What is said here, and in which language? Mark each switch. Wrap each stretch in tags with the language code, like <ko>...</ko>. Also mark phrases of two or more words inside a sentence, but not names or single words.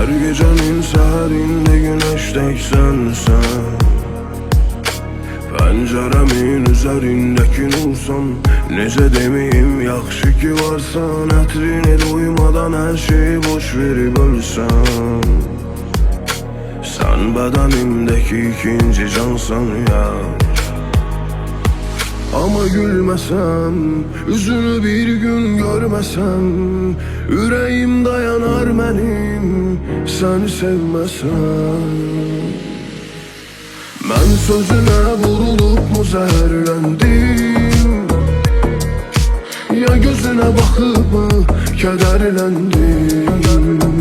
<az>gecenin səhərində günəşdəksən sən, pəncərəmin üzərindəki nursan. Necə deməyim, yaxşı ki varsan, ətrini duymadan hər şeyi boş verib ölsən. Sən bədənimdəki ikinci cansan ya.</az> <tr>Ama gülmesem, üzünü bir gün görmesem, yüreğim dayanar benim seni sevmesem. Ben sözüne vurulup mu zehirlendim, ya gözüne bakıp mı kederlendim.</tr>